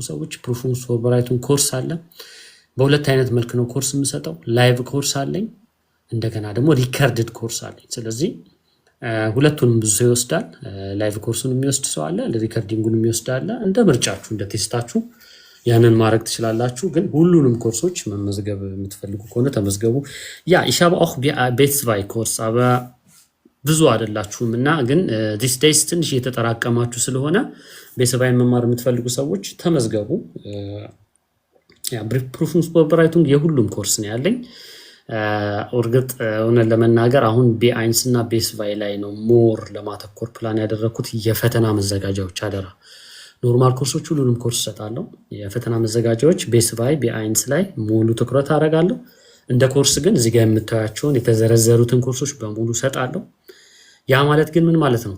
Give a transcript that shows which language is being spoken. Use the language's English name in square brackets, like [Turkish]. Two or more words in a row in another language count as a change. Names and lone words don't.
[Amharic] ሰዎች [German] Prüfungsvorbereitung [Amharic] ኮርስ አለ። በ2 አይነት መልክ ነው ኮርስ የምሰጠው። [English] live course [Amharic] አለኝ፣ እንደገና ደግሞ [English] recorded course [Amharic] አለኝ። ስለዚህ ሁለቱንም ብዙ ሰው ይወስዳል። ላይቭ ኮርሱን የሚወስድ ሰው አለ፣ ሪከርዲንጉን የሚወስድ አለ። እንደ ምርጫችሁ እንደ ቴስታችሁ ያንን ማድረግ ትችላላችሁ። ግን ሁሉንም ኮርሶች መመዝገብ የምትፈልጉ ከሆነ ተመዝገቡ። ያ [German] ich habe auch B2 [Amharic] ኮርስ aber ብዙ አይደላችሁም እና ግን [English] these days [Amharic] ትንሽ እየተጠራቀማችሁ ስለሆነ B2 መማር የምትፈልጉ ሰዎች ተመዝገቡ። ያ [German] Prüfungsvorbereitung [Amharic] የሁሉም ኮርስ ነው ያለኝ። እርግጥ እውነት ለመናገር አሁን ቢአይንስ እና B2 ላይ ነው ሞር ለማተኮር ፕላን ያደረኩት። የፈተና መዘጋጃዎች አደራ፣ ኖርማል ኮርሶች ሁሉንም ኮርስ እሰጣለሁ። የፈተና መዘጋጃዎች B2 ቢአይንስ ላይ ሙሉ ትኩረት አደርጋለሁ። እንደ ኮርስ ግን እዚህ ጋር የምታዩቸውን የተዘረዘሩትን ኮርሶች በሙሉ እሰጣለሁ። ያ ማለት ግን ምን ማለት ነው?